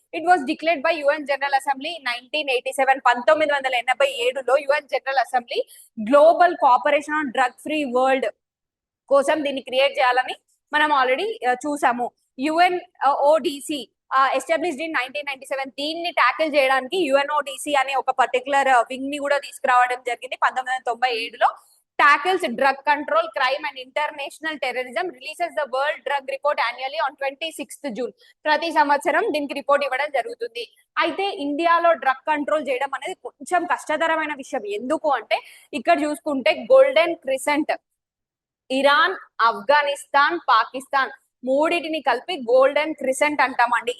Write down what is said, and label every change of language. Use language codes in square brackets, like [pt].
[en] it was declared by UN General Assembly 1987, [te] 1987లో UN general assembly global cooperation on drug free world కోసం దీన్ని create చేయాలని మనం already చూసాము. [en] UNODC established in 1997. [te] దీన్ని tackle చేయడానికి UNODC అనే ఒక పర్టికులర్ వింగ్ ని కూడా తీసుకురావడం జరిగింది 1997లో. [en] tackles drug control, crime and international terrorism, releases the World Drug Report annually on 26th June. [te] ప్రతి సంవత్సరం దీనికి రిపోర్ట్ ఇవ్వడం జరుగుతుంది. అయితే ఇండియాలో డ్రగ్ కంట్రోల్ చేయడం అనేది కొంచెం కష్టతరమైన విషయం. ఎందుకు అంటే ఇక్కడ చూసుకుంటే golden crescent, Iran, Afghanistan, Pakistan మూడిటిని కలిపి గోల్డెన్ క్రిసెంట్ అంటామండి.